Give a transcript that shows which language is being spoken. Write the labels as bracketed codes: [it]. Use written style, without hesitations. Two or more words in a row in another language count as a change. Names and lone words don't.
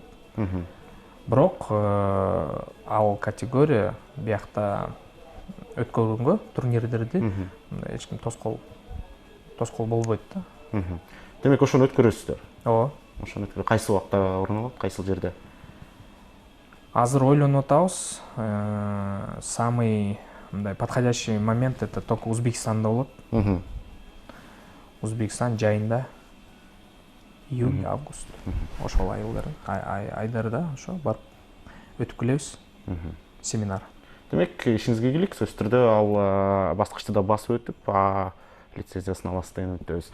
[ky] Бирок ал категория биякта өткөргөнгө турнирлерди эч ким тоскоол болбойт да. Демек ошону өткөрөсүздөр. Ооба. Ошону өткөрө. Кайсы убакта орун алат, кайсыл жерде? Азыр ойлонуп атабыз. Самый мындай [ru] подходящий момент это [ky] только Узбекистанда болот. Узбекистан жайында июль, август. Ошол айдарда ошо барып өтүп келебиз. Семинар. Демек, ишиңизге келик, сөзсүз түрдө ал баскычты да басып өтүп, лицензиясын аласыз деген үмүттөбүз.